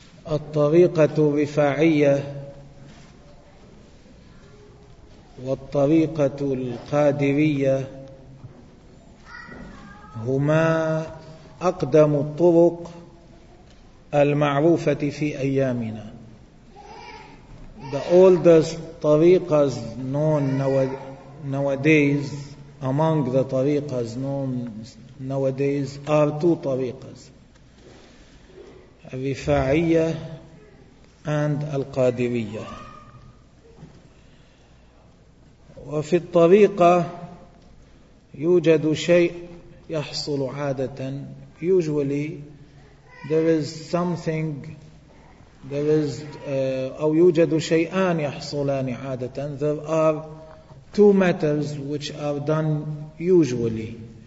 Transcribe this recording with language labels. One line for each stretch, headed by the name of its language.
Arabic: الطريقة الرفاعية والطريقة القادرية هما أقدم الطرق المعروفة في أيامنا.
English: The oldest طريقات known nowadays among the طريقات known nowadays are two طريقات: الرفاعية and القادرية.
Arabic: وفي الطريقة يوجد شيء يحصل عادة،
English: usually there is something there is
Arabic: أو يوجد شيئان يحصلان عادة.
English: There are two matters which are done usually.